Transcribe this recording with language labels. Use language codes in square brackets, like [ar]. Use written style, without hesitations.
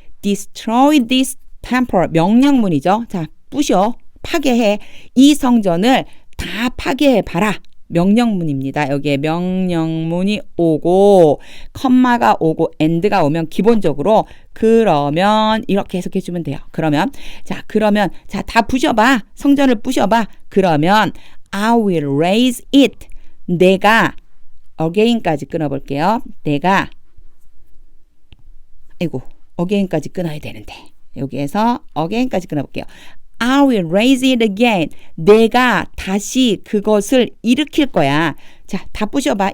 [en] Destroy this temple. [ko] 명령문이죠. 자, 부셔. 파괴해. 이 성전을 다 파괴해봐라. 명령문입니다. 여기에 명령문이 오고 컴마가 오고 end가 오면 기본적으로 그러면 이렇게 해석해주면 돼요. 그러면 자 다 부셔봐. 성전을 부셔봐. 그러면 [en] I will raise it. [ko] 내가 again까지 끊어볼게요. 내가 again까지 끊어야 되는데 여기에서 again까지 끊어볼게요. [en] I will raise it again. [ko] 내가 다시 그것을 일으킬 거야. 자, 다 부셔봐.